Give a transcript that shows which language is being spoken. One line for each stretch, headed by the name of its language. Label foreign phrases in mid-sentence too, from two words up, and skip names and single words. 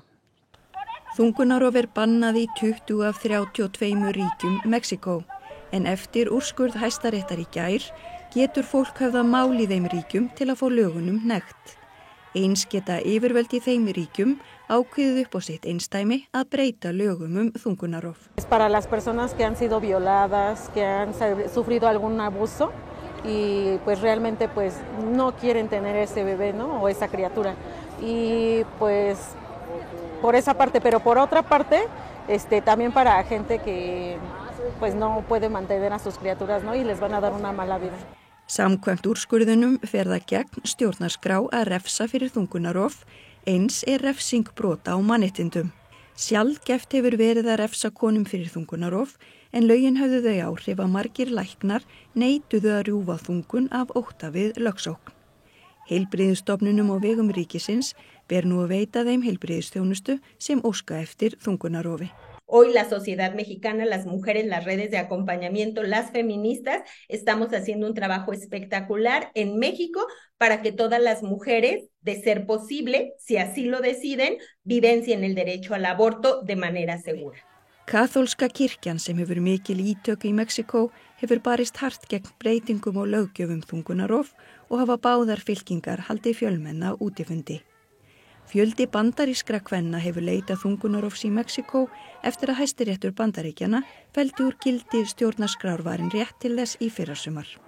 Icelandic: Þungunarrof bannað í 20 af 32 ríkjum Mexíkó. En eftir úrskurð Hæstaréttar í gær getur fólk höfðað mál í þeim ríkjum til að fá lögunum hnekkt. Eins geta yfirvöld í þeim ríkjum ákveðið upp á sitt einstæmi að breyta lögum þungunarrof.
Spanish: Para las personas que han sido violadas, que han sufrido algún abuso y pues realmente pues no quieren tener ese bebé, ¿no? O esa criatura. Y pues por esa parte, pero por otra parte, también para gente que pues no puede mantener a sus criaturas, ¿no? Y les van a dar una mala vida.
Icelandic: Samkvæmt úrskurðunum fer það gegn stjórnarskrá að refsa fyrir þungunarrof, eins refsing brota á mannréttindum. Sjaldgæft hefur verið að refsa konum fyrir þungunarrof, en lögin höfðu þau áhrif að margir læknar neituðu að rjúfa þungun af ótta við lögsókn. Heilbrigðisstofnunum á vegum ríkisins ber nú að veita þeim heilbrigðisþjónustu sem óska eftir þungunarrofi.
Spanish: Hoy la sociedad mexicana, las mujeres, las redes de acompañamiento, las feministas, estamos haciendo un trabajo espectacular en México para que todas las mujeres, de ser posible, si así lo deciden, vivencien el derecho al aborto de manera segura.
Icelandic: Kaþólska kirkjan sem hefur mikil ítök í Mexíkó hefur barist hart gegn breytingum og löggjöfum þungunarrof og hafa báðar fylkingar haldið fjölmenna útifundi. Fjöldi bandarískra kvenna hefur leitað þungunarrofs í Mexíkó eftir að Hæstiréttur Bandaríkjanna felldi úr gildi stjórnarskrárvarin rétt til þess í fyrrasumar.